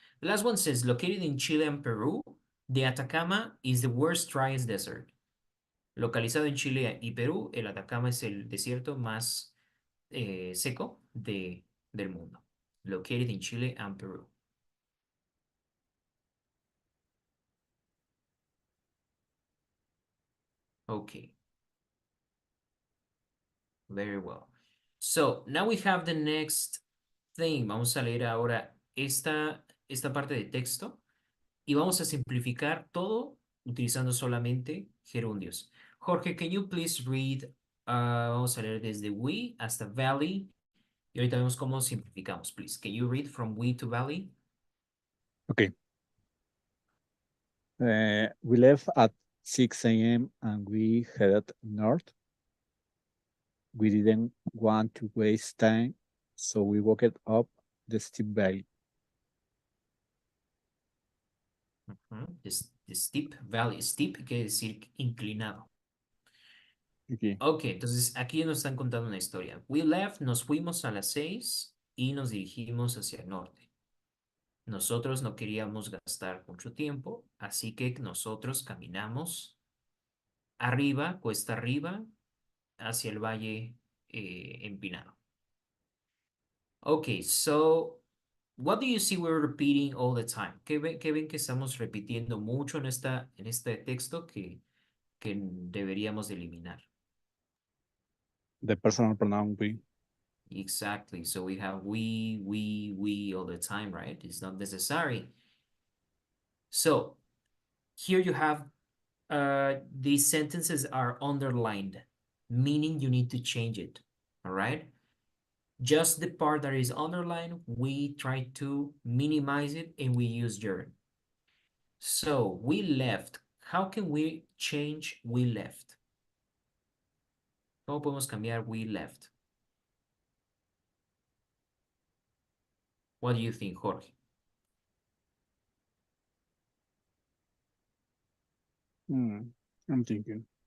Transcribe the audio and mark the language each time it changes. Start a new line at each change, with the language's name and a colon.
English: The last one says, located in Chile and Peru, the Atacama is the world's driest desert.
Spanish: Localizado en Chile y Perú, el Atacama es el desierto más seco del mundo.
English: Located in Chile and Peru. Okay. Very well. So, now we have the next thing.
Spanish: Vamos a leer ahora esta parte de texto. Y vamos a simplificar todo utilizando solamente gerundios.
English: Jorge, can you please read?
Spanish: Vamos a leer desde we hasta valley. Y ahorita vemos cómo simplificamos,
English: please. Can you read from we to valley? Okay. We left at 6 a.m. and we headed north. We didn't want to waste time, so we walked up the steep valley. The steep valley.
Spanish: Steep quiere decir inclinado.
English: Okay.
Spanish: Ok, entonces aquí nos están contando una historia.
English: We left,
Spanish: nos fuimos a las 6 y nos dirigimos hacia el norte. Nosotros no queríamos gastar mucho tiempo, así que nosotros caminamos arriba, cuesta arriba, hacia el valle empinado.
English: Okay, so what do you see we're repeating all the time?
Spanish: ¿Qué ven que estamos repitiendo mucho en este texto que deberíamos de eliminar?
English: The personal pronoun we. Exactly. So we have we all the time, right? It's not necessary. So here you have these sentences are underlined, meaning you need to change it. All right. Just the part that is underlined, we try to minimize it and we use gerund. So we left. How can we change we left?
Spanish: ¿Cómo podemos cambiar
English: we left? What do you think, Jorge? I'm thinking.